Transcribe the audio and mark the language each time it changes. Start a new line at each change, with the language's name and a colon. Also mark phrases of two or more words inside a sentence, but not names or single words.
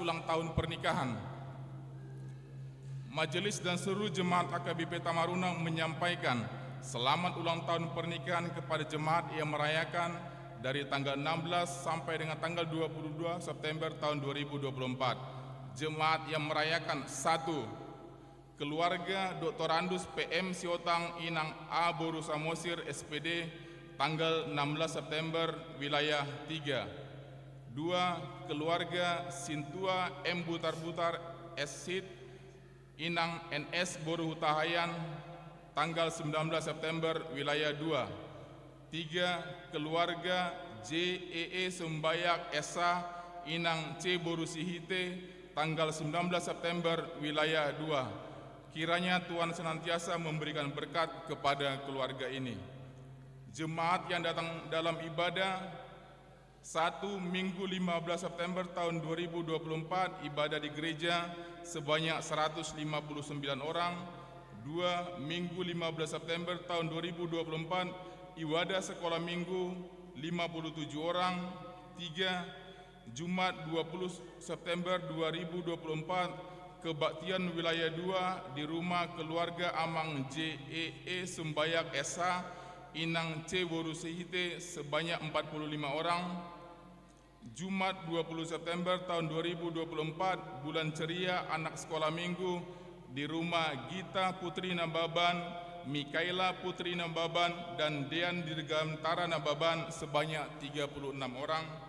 Indonesian: Ulang tahun pernikahan. Majelis dan seluruh jemaat AKBP Tamaruna menyampaikan selamat ulang tahun pernikahan kepada jemaat yang merayakan dari tanggal 16 sampai dengan tanggal 22 September tahun 2024. Jemaat yang merayakan: 1. Keluarga Dr. Andus PM Siotang Inang A. Boru Samosir SPD, tanggal 16 September, wilayah 3. 2. Keluarga Sintua M. Butar-Butar SSID Inang NS Boru Hutahayan, tanggal 19 September, wilayah 2. 3. Keluarga JEE Sembayak Esa Inang C. Boru Sihite, tanggal 19 September, wilayah 2. Kiranya Tuhan senantiasa memberikan berkat kepada keluarga ini. Jemaat yang datang dalam ibadah: 1. Minggu 15 September tahun 2024, ibadah di gereja sebanyak 159 orang. 2. Minggu 15 September tahun 2024, ibadah sekolah minggu 57 orang. 3. Jumat 20 September 2024, kebaktian wilayah 2 di rumah keluarga Amang JEE Sembayak Esa Inang C. Boru Sihite sebanyak 45 orang. Jumat 20 September tahun 2024, bulan ceria anak sekolah minggu di rumah Gita Putri Nababan, Mikaela Putri Nababan, dan Dean Dirgantara Nababan sebanyak 36 orang.